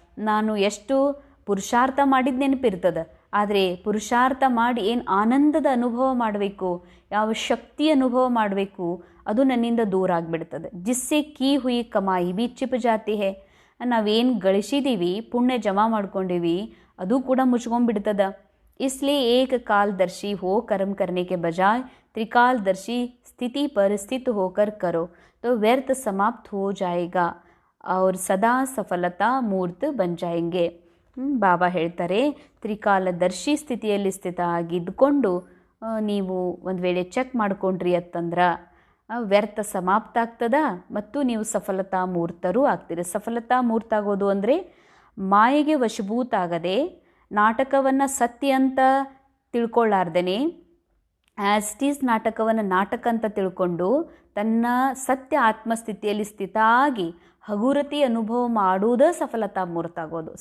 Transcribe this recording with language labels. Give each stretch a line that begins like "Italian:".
Kannada: ನಾನು ಎಷ್ಟು ಪುರುಷಾರ್ಥ ಮಾಡಿದ ನೆನಪಿರ್ತದೆ, ಆದರೆ ಪುರುಷಾರ್ಥ ಮಾಡಿ ಏನು ಆನಂದದ ಅನುಭವ ಮಾಡಬೇಕು, ಯಾವ ಶಕ್ತಿ ಅನುಭವ ಮಾಡಬೇಕು, ಅದು ನನ್ನಿಂದ ದೂರ ಆಗಿಬಿಡ್ತದೆ.
Hindi: ಜಿಸ್ಸೆ ಕೀ ಹುಯಿ ಕಮಾಯಿ ಬಿ ಚಿಪ್ ಜಾತಿ ಹೇ.
Kannada: ನಾವೇನು ಗಳಿಸಿದ್ದೀವಿ, ಪುಣ್ಯ ಜಮಾ ಮಾಡ್ಕೊಂಡೀವಿ, ಅದು ಕೂಡ ಮುಚ್ಕೊಂಡ್ಬಿಡ್ತದ.
Hindi: इसलिए एक कालदर्शी हो कर्म करने के बजाय त्रिकालदर्शी स्थिति पर स्थित होकर करो तो व्यर्थ समाप्त हो जाएगा और सदा सफलता ಮೂರ್ತ ಬನ್ ಜಾಯೆಂಗೆ.
Kannada: ಬಾಬಾ ಹೇಳ್ತಾರೆ, ತ್ರಿಕಾಲದರ್ಶಿ ಸ್ಥಿತಿಯಲ್ಲಿ ಸ್ಥಿತ ಆಗಿದ್ದುಕೊಂಡು ನೀವು ಒಂದು ವೇಳೆ ಚೆಕ್ ಮಾಡಿಕೊಂಡ್ರಿ ಅಂತಂದ್ರೆ ವ್ಯರ್ಥ ಸಮಾಪ್ತ ಆಗ್ತದ ಮತ್ತು ನೀವು ಸಫಲತಾ ಮೂರ್ತರೂ ಆಗ್ತೀರಿ. ಸಫಲತಾ ಮೂರ್ತ ಆಗೋದು ಅಂದರೆ ಮಾಯೆಗೆ ವಶಭೂತ ಆಗದೆ, ನಾಟಕವನ್ನು ಸತ್ಯ ಅಂತ ತಿಳ್ಕೊಳ್ಳಾರ್ದೇನೆ,
English: as it is
Kannada: ನಾಟಕವನ್ನು ನಾಟಕ ಅಂತ ತಿಳ್ಕೊಂಡು ತನ್ನ ಸತ್ಯ ಆತ್ಮಸ್ಥಿತಿಯಲ್ಲಿ ಸ್ಥಿತ ಆಗಿ ಹಗುರತಿ ಅನುಭವ ಮಾಡುವುದೇ ಸಫಲತಾ ಮೂರ್ತ ಆಗೋದು.